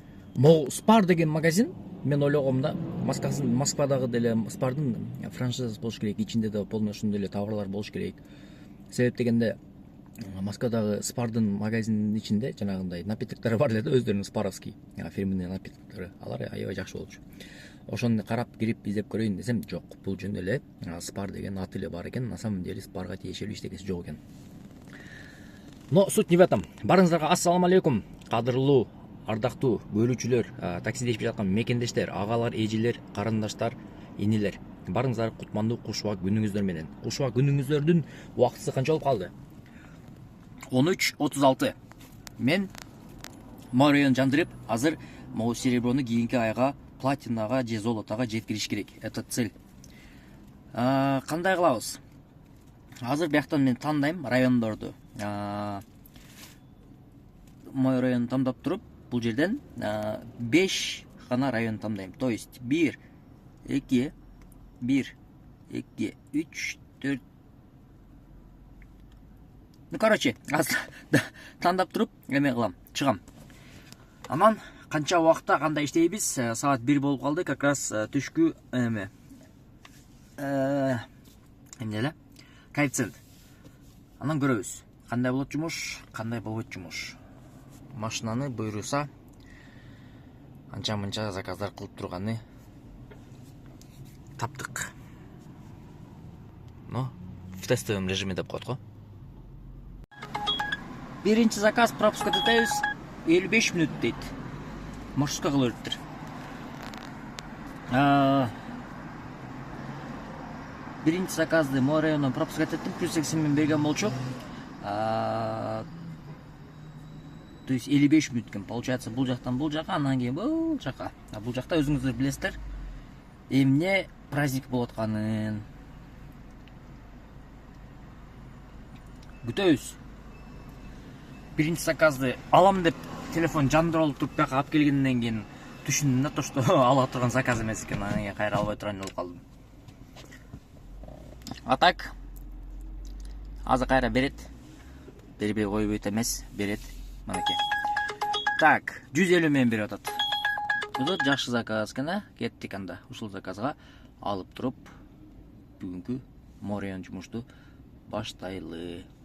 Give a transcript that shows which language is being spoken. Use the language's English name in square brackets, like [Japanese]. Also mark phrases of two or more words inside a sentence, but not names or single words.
[Kyrgyz] Могу Spar деген магазин мен ойлогом да, Москвадагы деле Spardын франшизасы болуш керек, ичинде да полный ошондой эле товарлар болуш керек. Себеп дегенде Москвадагы Spardын магазининин ичинде жанагындай напитоктор бар эле да, өздөрүнүн [Russian] спаровский фирменный [Kyrgyz] напитоктору. Алар аябай жакшы болчу. Ошону карап кирип издеп көрөйүн десем, жок, бул жөн эле Spar деген аты эле бар экен, [Russian] на самом деле [Kyrgyz] Sparга тиешелүү эчтекеси жок экен. [Russian] Но суть не в этом. [Kyrgyz] Барыңыздарга ассаламу алейкум, кадырлуу, ардактуу бөлүүчүлөр, таксиде ишеп жаткан мекендештер, агалар, эжелер, карындаштар, инилер. Барыңыздар кутмандуу кушуа күнүңүздөр менен. Кушуа күнүңүздөрдүн убактысы канча болуп калды? 13:36. Мен Морион жандырып, азыр могу сереброну кийинки айга платинага же золотого жеткириш керек. [Russian] Это цель. [Kyrgyz] Кандай кылабыз? Азыр бияктан мен тандайм райондорду. Мой район тандап туруп, бул жерден 5 гана район тандайм. [Russian] То есть 1, 2, 3, 4. Ну, короче, [Kyrgyz] тандап туруп, эме кылам, чыгам. Анан канча убакта кандай иштейбиз? Саат 1 болуп калды, [Russian] как раз [Kyrgyz] түшкү эме. Эмне эле? Коэффициент. Анан көрөбүз. Кандай болот жумуш, кандай болбойт жумуш. Машинаны буйруса анча-мынча заказдар кылып турганы таптык. [Russian] Но в тестовом режиме [Kyrgyz] деп коет го. Биринчи заказ пропуска детебиз 55 мүнөт дейт. Маршрутка кылып бериптир. Биринчи заказды Мой райондон пропуска еттим, плюс 80 мен берген болчу. [Russian] То есть [Kyrgyz] 55 мүнөт экен. Получается, бул жактан бул жака, анан кийин бул жака. Бул жакта өзүңүздөр билесиздер, эмне праздник болуп атканын. Күтөбүз. Биринчи заказды алам деп телефон жандырып туруп бияка алып келгенден кийин түшүндүм да, [Russian] то что [Kyrgyz] ала турган заказ эмес экен, анан кийин кайра албай турган болуп калдым. [Russian] А так [Kyrgyz] азыр кайра берет. Бербей койбойт эмес, берет. Мынакей. Так, 150 мен берип атат. Бул жакшы заказ экен, кеттик анда. Ушул заказга алып туруп бүгүнкү Морион жумушту баштайлы.